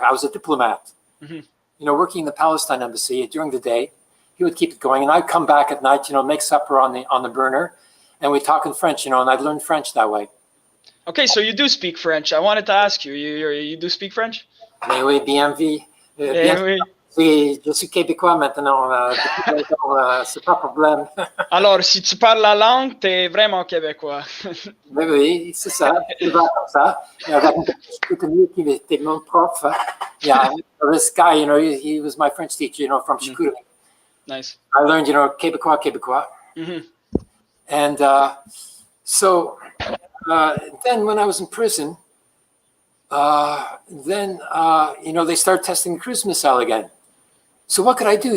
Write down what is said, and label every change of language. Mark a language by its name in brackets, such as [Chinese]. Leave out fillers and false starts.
[English] I was a diplomat, Hmm. working in the Palestine embassy during the day. He would keep it going, and I'd come back at night, make supper on the burner, and we'd talk in French, and I'd learn French that way. Okay, so you do speak French. I wanted to ask you, you do speak French? [French] Mais oui, bien vu. Eh oui. Oui, je suis québécois maintenant, c'est pas problème. Alors, si tu parles la langue, t'es vraiment québécois. Mais oui, c'est ça, c'est comme ça. Avec un qui était mon prof. [English] Yeah, this guy, he was my French teacher, from Chicoutimi. Nice. I learned, Québécois. Hmm. And so then when I was in prison, they started testing the cruise missile again. So what could I do?